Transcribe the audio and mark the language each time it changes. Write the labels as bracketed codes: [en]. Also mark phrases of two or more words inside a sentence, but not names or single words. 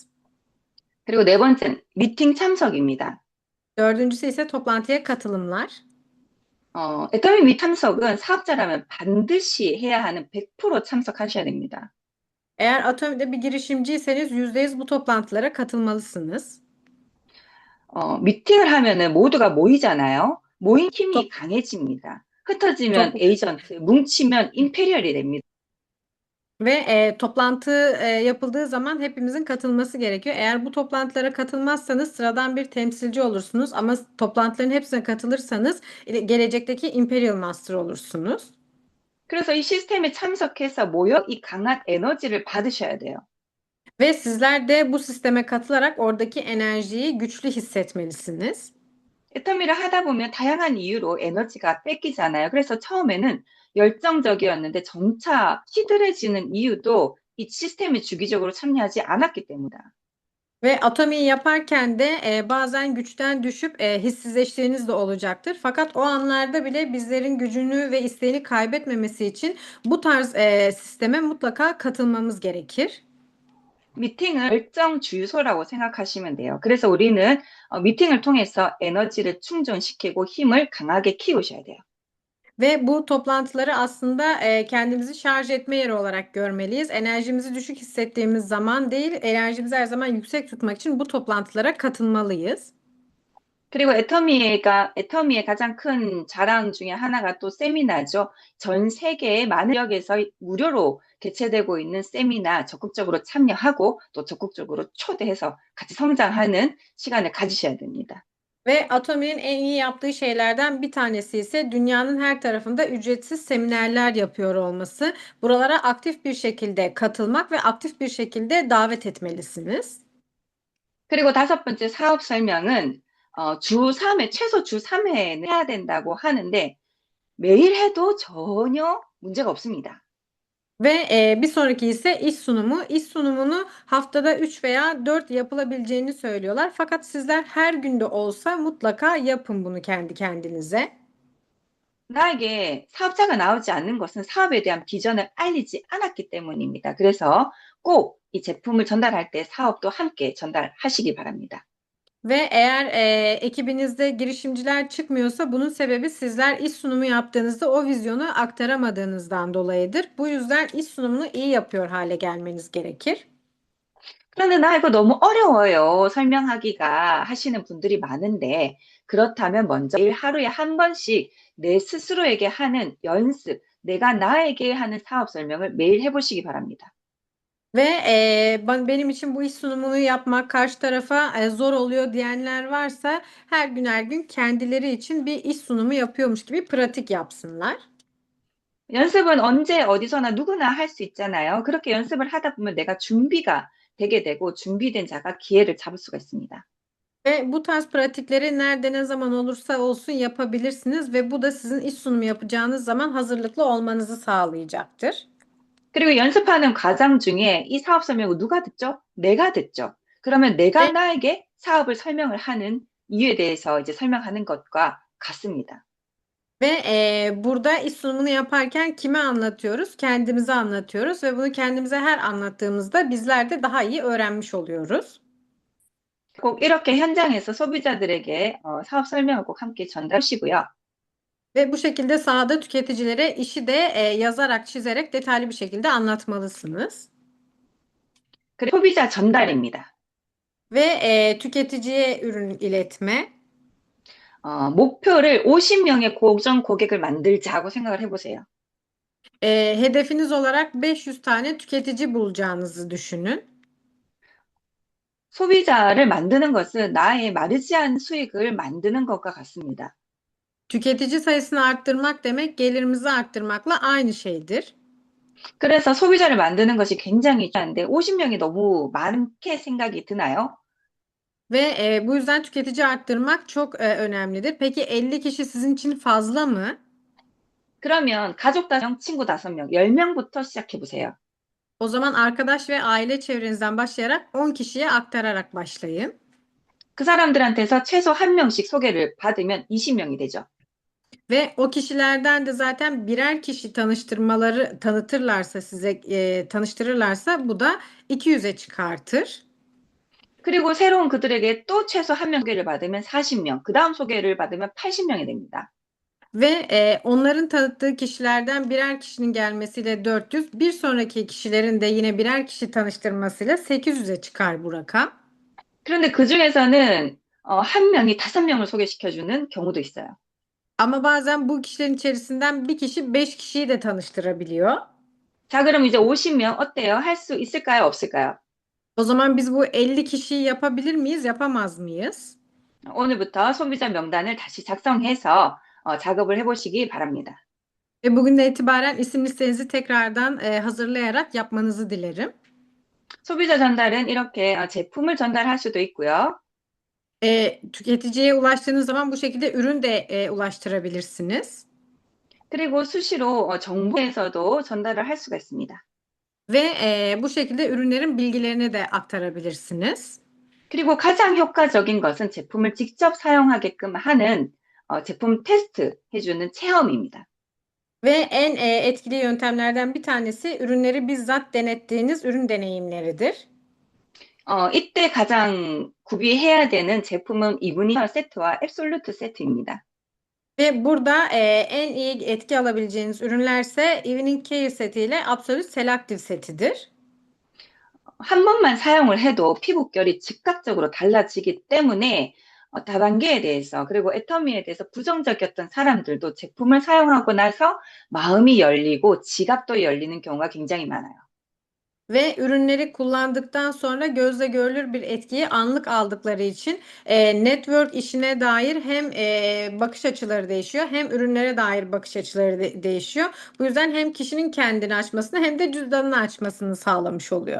[ko] 그리고 네 번째는 미팅 참석입니다. [tr] Dördüncüsü ise toplantıya katılımlar. [ko] 애터미 미 참석은 사업자라면 반드시 해야 하는 100% 참석하셔야 됩니다. [tr] Eğer Atomi'de bir girişimciyseniz %100 bu toplantılara katılmalısınız. [ko] 미팅을 하면은 모두가 모이잖아요. 모인 팀이 Top, 강해집니다. 흩어지면 top, 에이전트, 뭉치면 임페리얼이 됩니다. [tr] ve toplantı yapıldığı zaman hepimizin katılması gerekiyor. Eğer bu toplantılara katılmazsanız sıradan bir temsilci olursunuz ama toplantıların hepsine katılırsanız gelecekteki Imperial Master olursunuz. [ko] 그래서 이 시스템에 참석해서 모여 이 강한 에너지를 받으셔야 돼요. [tr] Ve sizler de bu sisteme katılarak oradaki enerjiyi güçlü hissetmelisiniz. [ko] 애터미를 하다 보면 다양한 이유로 에너지가 뺏기잖아요. 그래서 처음에는 열정적이었는데 점차 시들해지는 이유도 이 시스템에 주기적으로 참여하지 않았기 때문이다. [tr] Ve atomiyi yaparken de bazen güçten düşüp hissizleştiğiniz de olacaktır. Fakat o anlarda bile bizlerin gücünü ve isteğini kaybetmemesi için bu tarz sisteme mutlaka katılmamız gerekir. [ko] 미팅을 열정 주유소라고 생각하시면 돼요. 그래서 우리는 미팅을 통해서 에너지를 충전시키고 힘을 강하게 키우셔야 돼요. [tr] Ve bu toplantıları aslında kendimizi şarj etme yeri olarak görmeliyiz. Enerjimizi düşük hissettiğimiz zaman değil, enerjimizi her zaman yüksek tutmak için bu toplantılara katılmalıyız. [ko] 그리고 애터미의 가장 큰 자랑 중에 하나가 또 세미나죠. 전 세계의 많은 지역에서 무료로 개최되고 있는 세미나 적극적으로 참여하고 또 적극적으로 초대해서 같이 성장하는 시간을 가지셔야 됩니다. [tr] Ve Atomi'nin en iyi yaptığı şeylerden bir tanesi ise dünyanın her tarafında ücretsiz seminerler yapıyor olması. Buralara aktif bir şekilde katılmak ve aktif bir şekilde davet etmelisiniz. [ko] 그리고 다섯 번째 사업 설명은 주 3회, 최소 주 3회는 해야 된다고 하는데 매일 해도 전혀 문제가 없습니다. [tr] Ve bir sonraki ise iş sunumu. İş sunumunu haftada 3 veya 4 yapılabileceğini söylüyorlar. Fakat sizler her günde olsa mutlaka yapın bunu kendi kendinize. [ko] 나에게 사업자가 나오지 않는 것은 사업에 대한 비전을 알리지 않았기 때문입니다. 그래서 꼭 이 제품을 전달할 때 사업도 함께 전달하시기 바랍니다. [tr] Ve eğer ekibinizde girişimciler çıkmıyorsa bunun sebebi sizler iş sunumu yaptığınızda o vizyonu aktaramadığınızdan dolayıdır. Bu yüzden iş sunumunu iyi yapıyor hale gelmeniz gerekir. [ko] 그런데 나 이거 너무 어려워요. 설명하기가 하시는 분들이 많은데 그렇다면 먼저 매일 하루에 한 번씩 내 스스로에게 하는 연습, 내가 나에게 하는 사업 설명을 매일 해보시기 바랍니다. [tr] Ve benim için bu iş sunumunu yapmak karşı tarafa zor oluyor diyenler varsa her gün kendileri için bir iş sunumu yapıyormuş gibi pratik yapsınlar. [ko] 연습은 언제 어디서나 누구나 할 수 있잖아요. 그렇게 연습을 하다 보면 내가 준비가 되게 되고 준비된 자가 기회를 잡을 수가 있습니다. [tr] Ve bu tarz pratikleri nerede ne zaman olursa olsun yapabilirsiniz ve bu da sizin iş sunumu yapacağınız zaman hazırlıklı olmanızı sağlayacaktır. [ko] 그리고 연습하는 과정 중에 이 사업 설명을 누가 듣죠? 내가 듣죠. 그러면 내가 [tr] Ve, [ko] 나에게 사업을 설명을 하는 이유에 대해서 이제 설명하는 것과 같습니다. [tr] burada iş sunumunu yaparken kime anlatıyoruz? Kendimize anlatıyoruz ve bunu kendimize her anlattığımızda bizler de daha iyi öğrenmiş oluyoruz. [ko] 꼭 이렇게 현장에서 소비자들에게 사업 설명을 꼭 함께 전달하시고요. [tr] Ve bu şekilde sahada tüketicilere işi de yazarak, çizerek detaylı bir şekilde anlatmalısınız. [ko] 그리고 소비자 전달입니다. [tr] Ve tüketiciye ürün iletme. [ko] 목표를 50명의 고정 고객을 만들자고 생각을 해보세요. [tr] Hedefiniz olarak 500 tane tüketici bulacağınızı düşünün. [ko] 소비자를 만드는 것은 나의 마르지 않은 수익을 만드는 것과 같습니다. [tr] Tüketici sayısını arttırmak demek gelirimizi arttırmakla aynı şeydir. [ko] 그래서 소비자를 만드는 것이 굉장히 중요한데 50명이 너무 많게 생각이 드나요? [tr] Ve bu yüzden tüketici arttırmak çok önemlidir. Peki 50 kişi sizin için fazla mı? [ko] 그러면 가족 5명, 친구 5명, 10명부터 시작해 보세요. [tr] O zaman arkadaş ve aile çevrenizden başlayarak 10 kişiye aktararak başlayın. [ko] 그 사람들한테서 최소 1명씩 소개를 받으면 20명이 되죠. [tr] Ve o kişilerden de zaten birer kişi tanıtırlarsa size tanıştırırlarsa bu da 200'e çıkartır. [ko] 그리고 새로운 그들에게 또 최소 1명 소개를 받으면 40명, 그 다음 소개를 받으면 80명이 됩니다. [tr] Ve onların tanıttığı kişilerden birer kişinin gelmesiyle 400, bir sonraki kişilerin de yine birer kişi tanıştırmasıyla 800'e çıkar bu rakam. [ko] 그런데 그 중에서는 한 명이 5명을 소개시켜주는 경우도 있어요. [tr] Ama bazen bu kişilerin içerisinden bir kişi 5 kişiyi de tanıştırabiliyor. [ko] 자, 그럼 이제 50명 어때요? 할 수 있을까요? 없을까요? [tr] O zaman biz bu 50 kişiyi yapabilir miyiz, yapamaz mıyız? [ko] 오늘부터 소비자 명단을 다시 작성해서 작업을 해보시기 바랍니다. [tr] Ve bugünden itibaren isim listenizi tekrardan hazırlayarak yapmanızı dilerim. [ko] 소비자 전달은 이렇게 제품을 전달할 수도 있고요. [tr] Tüketiciye ulaştığınız zaman bu şekilde ürün de ulaştırabilirsiniz. [ko] 그리고 수시로 정부에서도 전달을 할 수가 있습니다. [tr] Ve bu şekilde ürünlerin bilgilerini de aktarabilirsiniz. [ko] 그리고 가장 효과적인 것은 제품을 직접 사용하게끔 하는 제품 테스트 해주는 체험입니다. [tr] Ve en etkili yöntemlerden bir tanesi ürünleri bizzat denettiğiniz ürün deneyimleridir. [ko] 이때 가장 구비해야 되는 제품은 이브니어 세트와 앱솔루트 세트입니다. [tr] Ve burada en iyi etki alabileceğiniz ürünlerse Evening Care seti ile Absolute Selective setidir. [ko] 한 번만 사용을 해도 피부결이 즉각적으로 달라지기 때문에 다단계에 대해서 그리고 애터미에 대해서 부정적이었던 사람들도 제품을 사용하고 나서 마음이 열리고 지갑도 열리는 경우가 굉장히 많아요. [tr] Ve ürünleri kullandıktan sonra gözle görülür bir etkiyi anlık aldıkları için network işine dair hem bakış açıları değişiyor hem ürünlere dair bakış açıları değişiyor. Bu yüzden hem kişinin kendini açmasını hem de cüzdanını açmasını sağlamış oluyor.